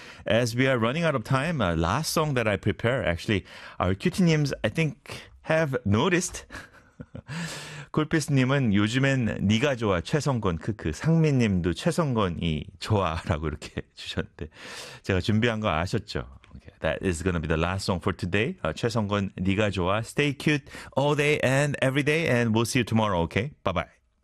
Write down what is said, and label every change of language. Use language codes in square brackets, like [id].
[en] As we are running out of time, last song that I prepare, actually, our cutie-nims, I think, have noticed. [ko] 콜피스님은 요즘엔 네가 좋아 최성건 크크 상민님도 최성건이 좋아라고 이렇게 주셨는데 제가 준비한 거 아셨죠? [en] Okay, that is gonna be the last song for today. 최성건 네가 좋아. Stay cute all day and every day, and we'll see you tomorrow. Okay, bye bye.